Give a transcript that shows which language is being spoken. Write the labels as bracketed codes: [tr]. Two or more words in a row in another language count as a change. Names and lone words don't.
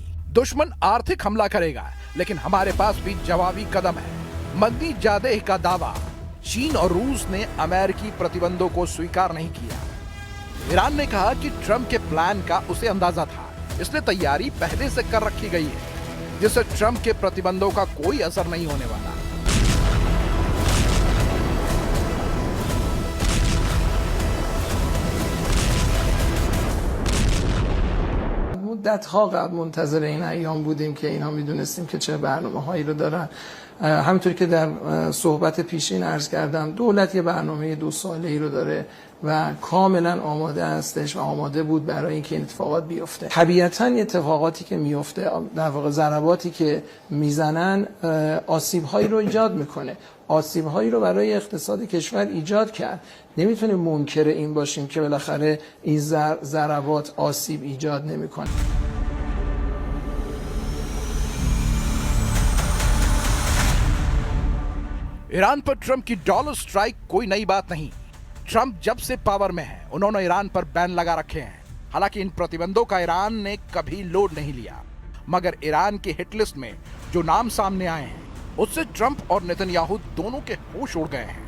[hi] दुश्मन आर्थिक हमला करेगा लेकिन हमारे पास भी जवाबी कदम है। मदनी जादेह का दावा, चीन और रूस ने अमेरिकी प्रतिबंधों को स्वीकार नहीं किया। ईरान ने कहा कि ट्रंप के प्लान का उसे अंदाजा था, इसलिए तैयारी पहले से कर रखी गई है जिससे ट्रंप के प्रतिबंधों का कोई असर नहीं होने वाला। [fa] مدت‌ها قبل منتظر این ایام بودیم که اینها میدونستیم که چه برنامه‌هایی رو دارن. همونطوری که در صحبت پیشین عرض کردم دولت یه برنامه 2 ساله‌ای رو داره و کاملا آماده هستش و آماده بود برای اینکه این اتفاقات بیفته. طبیعتاً اتفاقاتی که میفته، در واقع ضرباتی که میزنن آسیب‌هایی رو ایجاد میکنه. آسیب‌هایی رو برای اقتصاد کشور ایجاد کرد. نمیتونیم منکر این باشیم که بالاخره این ضربات آسیب ایجاد نمیکنه. [hi] ईरान पर ट्रंप की [en] dollar strike [hi] कोई नई बात नहीं। ट्रंप जब से पावर में है उन्होंने ईरान पर बैन लगा रखे हैं। हालांकि इन प्रतिबंधों का ईरान ने कभी लोड नहीं लिया, मगर ईरान की [en] hit list [hi] में जो नाम सामने आए हैं उससे ट्रंप और नेतन्याहू दोनों के होश उड़ गए हैं।